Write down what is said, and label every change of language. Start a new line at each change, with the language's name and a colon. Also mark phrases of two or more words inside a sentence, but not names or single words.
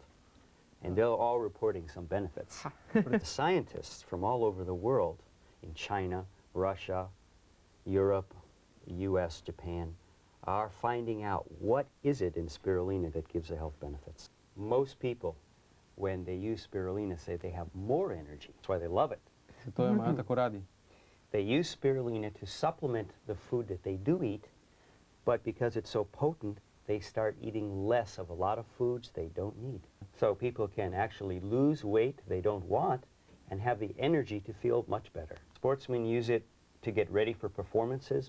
English: And they're all reporting some benefits. The scientists from all over the world, in China, Russia, Europe, US, Japan, are finding out what is it in spirulina that gives the health benefits. Most people, when they use spirulina, say they have more energy. That's why they love it.
Slovenian: zato jo imajo tako radi.
English: They use spirulina to supplement the food that they do eat, but because it's so potent, they start eating less of a lot of foods they don't need. So people can actually lose weight they don't want and have the energy to feel much better. Sportsmen use it to get ready for performances.